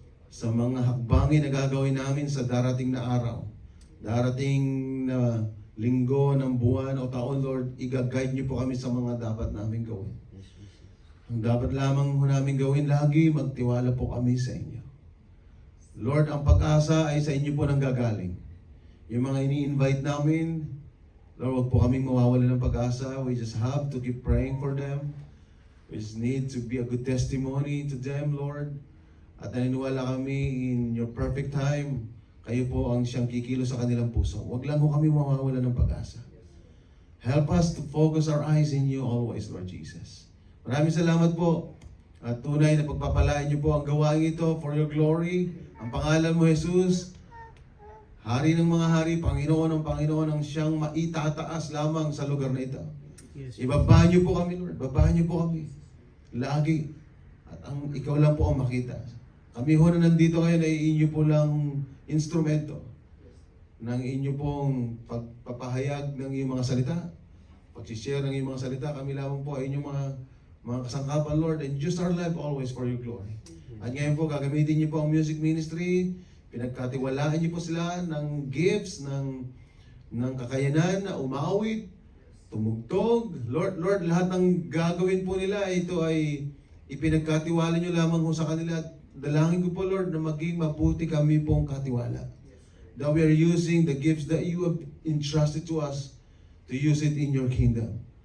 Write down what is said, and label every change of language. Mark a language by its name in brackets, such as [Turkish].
[Filipino] Sa mga hakbangin na gagawin namin sa darating na araw, darating na linggo ng buwan o taon, Lord, i-guide niyo po kami sa mga dapat namin gawin. Ang dapat lamang namin gawin lagi, magtiwala po kami sa inyo. Lord, ang pag-asa ay sa inyo po nang gagaling. Yung mga ini-invite namin, Lord, huwag po kaming mawawala ng pag-asa. [English] We just have to keep praying for them. We just need to be a good testimony to them, Lord. [Filipino] At naniniwala kami [English] in your perfect time, [Filipino] kayo po ang siyang kikilo sa kanilang puso. Huwag lang po kami mawawala ng pag-asa. [English] Help us to focus our eyes in you always, Lord Jesus. [Filipino] Maraming salamat po. At tunay na pagpapalain niyo po ang gawain ito [English] for your glory. [Filipino] Ang pangalan mo, Jesus, Hari ng mga hari, Panginoon ng Panginoon, ang siyang maitataas lamang sa lugar na ito. Ibabahan niyo po kami, Lord. Babahan niyo po kami. Lagi. At ang ikaw lang po ang makita. Kami ho na nandito ngayon ay inyo po lang instrumento ng inyo pong pagpapahayag ng iyong mga salita. Pag-share ng iyong mga salita, kami lamang po ay inyong mga kasangkapan, Lord. [English] And use our life always for your glory. [Filipino] At ngayon po, gagamitin niyo po ang music ministry. Pinagkatiwalaan niyo po sila ng gifts, ng kakayanan na umawit, tumugtog. Lord, lahat ng gagawin po nila, ito ay ipinagkatiwala niyo lamang ho sa kanila. Dalangin ko po, Lord, na maging mabuti kami pong katiwala. [English] That we are using the gifts that you have entrusted to us to use it in your kingdom.